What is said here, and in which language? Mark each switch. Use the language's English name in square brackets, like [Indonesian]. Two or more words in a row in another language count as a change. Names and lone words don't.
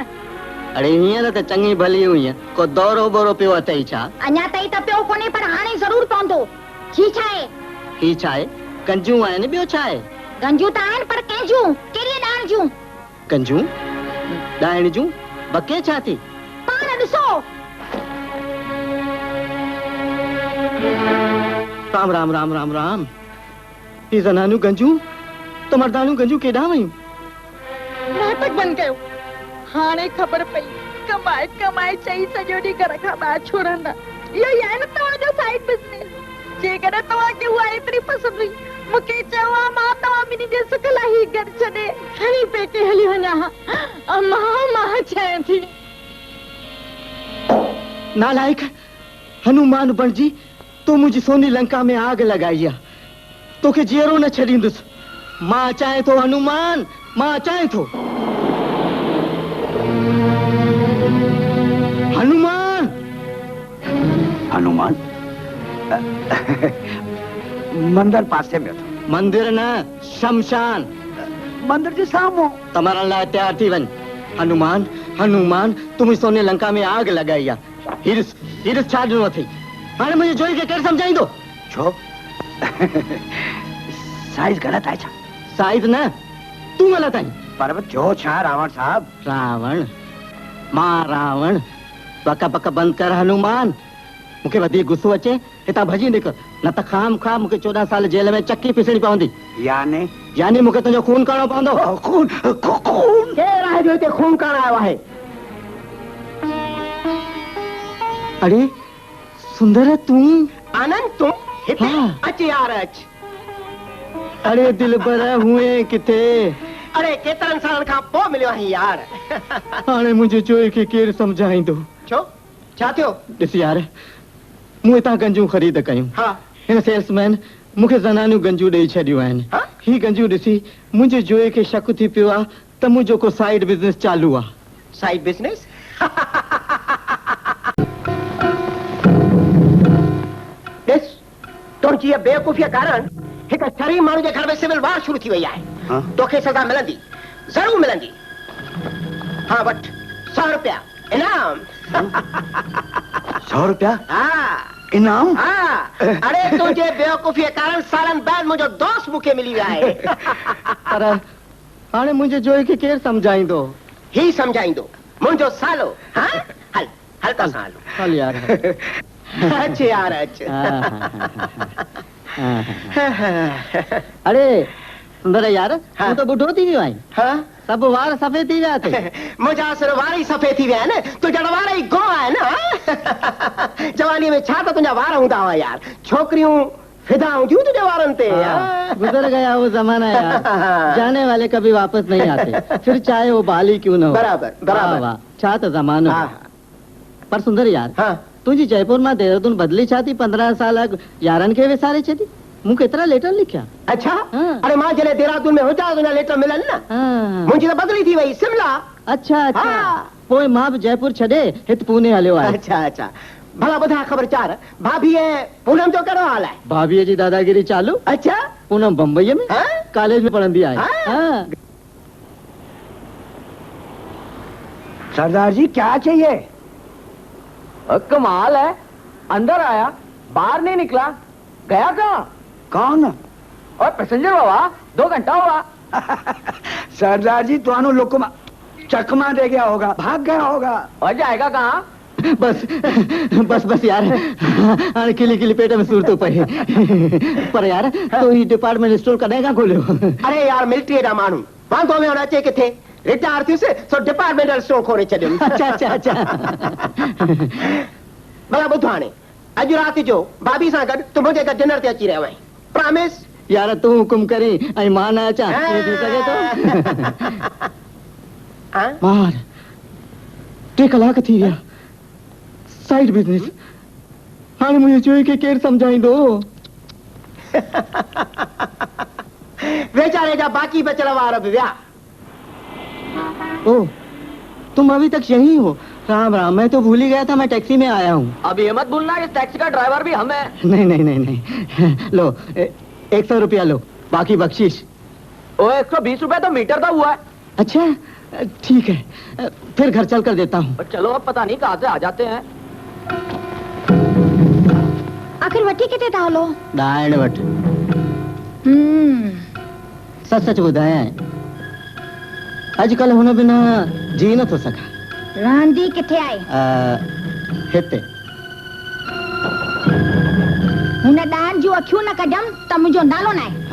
[Sindhi] अड़े हींअर त चङी भली हुई, को दौरो बोरो पियो अथई छा? अञा ताईं त पियो कोन्हे, पर हाणे ज़रूर पवंदो। ही छा आहे? ही छा आहे? गंजूं आहिनि, ॿियो छा आहे? गंजूं त आहिनि, पर कंहिंजूं? कहिड़ी ॾाण जूं? गंजूं ॾाइण जूं? बके छा थी? पाण ॾिसो। राम राम राम राम राम। ही ज़नानू गंजूं तो मर्दानू गंजूं केॾां वयूं? नाटक बंदि कयो। हाणे ख़बर पई कमाए कमाए चई सॼो ॾींहुं घर खां ॿाहिरि छोड़ंदा। इहो ई आहे न तव्हांजो [English] side business. [Sindhi] जेकॾहिं तव्हांखे उहा एतिरी पसंदि हुई, मूंखे चयो हा मां तव्हां ॿिन्ही जे सुख लाइ ही घर छॾे खणी पेके हली वञा। मां चाहियां थी। नालायक हनुमान बणजी तो मुंहिंजी सोनी लंका में आग लगाई आहे। तोखे जीअरो न छॾींदुसि। मां चाहे थो हनुमान, मां चाहे थो। हनुमान हनुमान मंदिर पासे में था। मंदिर न, शमशान। मंदिर जे साम्हूं तमारा लाइ तैयार थी वन। [Hindi] हनुमान हनुमान तुम सोने लंका में आग लगाई आहे। [Sindhi] हीरस हीरस छा ॾिनो अथई? हाणे मुझे जोई के केरु समझाईंदो? छो साइज गलत है छा? साइज न तू गलत आई। पर जो छा रावण साहब? रावण मां रावण बका बका बंद कर हनुमान। मुखे वधीक गुस्सो अचे हितां भॼी निकर, न त खाम खा मुखे 14 साल जेल में चक्की पीसणी पवंदी। यानी मुखे तुंहिंजो खून करणो पवंदो। खून खून केरु आहे जो हिते खून करण आयो आहे? अरे सुंदर तू? आनंद तू हिते? हाँ। अच यार अच। अरे दिलबर हुए किथे? अरे केतिरनि सालनि खां पोइ मिलियो आहीं यार। हाणे मुंहिंजे जोई खे केरु समझाईंदो? छो छा थियो? ॾिस यार मूं हितां गंजूं ख़रीद कयूं। हाँ। हिन सेल्समैन मूंखे ज़नानियूं गंजूं ॾेई छॾियूं आहिनि। हाँ? ही गंजूं ॾिसी मुंहिंजे जोए खे शक थी पियो आहे त मुंहिंजो को [English] side business [Sindhi] चालू आहे। [English] side business? [Sindhi] ॾिस तुंहिंजी इहा बेवकूफ़ीअ कारण हिकु शरीफ़ माण्हू जे घर में [English] civil war [Sindhi] शुरू थी वई आहे। तोखे सज़ा मिलंदी, ज़रूर मिलंदी। हाँ वठ 100 रुपया इनाम। 100 रुपया हाँ इनाम? हाँ। अरे तुंहिंजे बेवकूफ़ीअ कारण सालनि बाद मुंहिंजो दोस्त मूंखे मिली वियो आहे। पर हाणे मुंहिंजे जोए खे केरु समझाईंदो? ही समझाईंदो मुंहिंजो सालो। हाँ हल हल त सां हलो। हल यार। अच यार अच। अरे सुंदर यार हाँ। तू तो बुढ़ो थी वियो आहीं। हाँ सब वार सफ़ेद थी विया अथई। मुंहिंजा सिर वार ई सफ़ेद थी विया आहिनि, तुंहिंजा वार ई गो आहिनि। जवानीअ में छा त तुंहिंजा वार हूंदा हुआ यार, छोकिरियूं फिदा हूंदियूं तुंहिंजे वारनि ते। [Hindi] गुजर गया वो जमाना यार, जाने वाले कभी वापस नहीं आते, फिर चाहे वो बाली क्यों न हो। [Sindhi] बराबर बराबर। वाह छा त ज़मानो। पर सुंदर यार तुंहिंजी जयपुर मां देहरादून बदली छा थी 15 साल अॻु यारनि खे विसारे छॾी? मूं केतिरा लेटर लिखिया। अच्छा हाँ। अरे मां जॾहिं देहरादून में हुजा तुंहिंजा लेटर मिलनि न। मुंहिंजी त बदली थी वई शिमला। अच्छा अच्छा हाँ। पोइ मां बि जयपुर छॾे हिते पुणे हलियो आहे। अच्छा अच्छा भला ॿुधा ख़बरचार भाभी ऐं पूनम जो कहिड़ो हाल आहे? भाभीअ जी दादागिरी चालू। अच्छा पूनम बम्बईअ में हाँ? कॉलेज में पढ़ंदी आहे। हाँ। हाँ। [Hindi] सरदार जी क्या चाहिए? कमाल है, अंदर आया बाहर नहीं निकला, गया कहाँ? कौन? और पैसेंजर बाबा 2 घंटा हुआ। सरदार जी तुहानू लोकमा चकमा दे गया होगा, भाग गया होगा। और जाएगा कहाँ? [Sindhi] बस बस बस यार हाणे किली किली पेट में सूर थो पए। पर यार तो ही [English] department store [Sindhi] कॾहिं खां खोलियो? अरे यार मिलिट्री जा माण्हू वांदो में अचे किथे, रिटायर थियुसि सो [English] departmental store [Sindhi] खोले छॾियो। अच्छा अच्छा अच्छा। भला ॿुध हाणे अॼु राति जो भाभी सां गॾु तूं मुंहिंजे घरु डिनर ते अची रहियो आहीं, प्रॉमिस? यार तू हुकुम करी ऐं मां न अचां ईअं थी सघे थो? मार 3 कलाक थी विया, [English] side business. [Sindhi] हाणे मुंहिंजे जोई खे केरु समझाईंदो? वेचारे जा बाकी बचल वार बि विया। [Hindi] ओह तुम अभी तक यहीं हो? राम राम, मैं तो भूल ही गया था, मैं टैक्सी में आया हूँ। अब ये मत भूलना इस टैक्सी का ड्राइवर भी हम है। नहीं नहीं नहीं नहीं लो 100 रुपया लो, बाकी बख्शीश। ओ 120 रुपए तो मीटर का हुआ है। अच्छा ठीक है, फिर घर चल कर देता हूँ। चलो अब पता नहीं कहाँ से आ जाते हैं। [Sindhi] आखिर वठी किथे था हलो? ॾाइण वटि। सच सच ॿुधायां अॼुकल्ह हुन बिना जी नथो सघां। रांदी किथे आहे? हिते। हुन ॾाण जूं अखियूं न कढम त मुंहिंजो नालो न आहे।